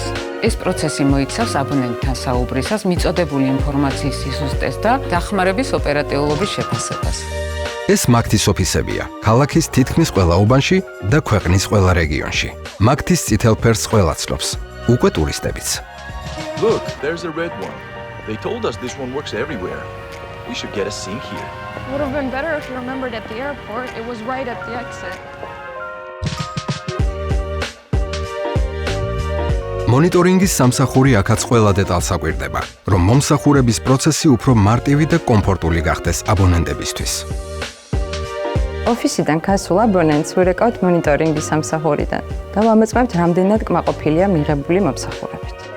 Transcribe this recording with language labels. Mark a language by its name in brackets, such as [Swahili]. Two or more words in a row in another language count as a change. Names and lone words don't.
[Georgian] ეს პროცესი მოიცავს აბონენტთან საუბრისას მიწოდებული ინფორმაციის სიზუსტეს და დახმარების ოპერატიულობის შეფასებას. ეს მაგთის ოფისებია, ქალაქის თითქმის ყველა უბანში და ქვეყნის ყველა რეგიონში. მაგთის წითელ ფერს ყველა ცნობს, უკვე ტურისტებიც. [English] Look, there's a red one. They told us this one works everywhere. We should get a sink here. Would have been better if you remembered at the airport. It was right at the exit. [Georgian] მონიტორინგის სამსახური აქაც ყველა დეტალს აკვირდება, რომ მომსახურების პროცესი უფრო მარტივი და კომფორტული გახდეს აბონენტებისთვის. ოფისიდან გასულ აბონენტს ვირეკავთ მონიტორინგის სამსახურიდან და ვამოწმებთ, რამდენად კმაყოფილია მიღებული მომსახურებით.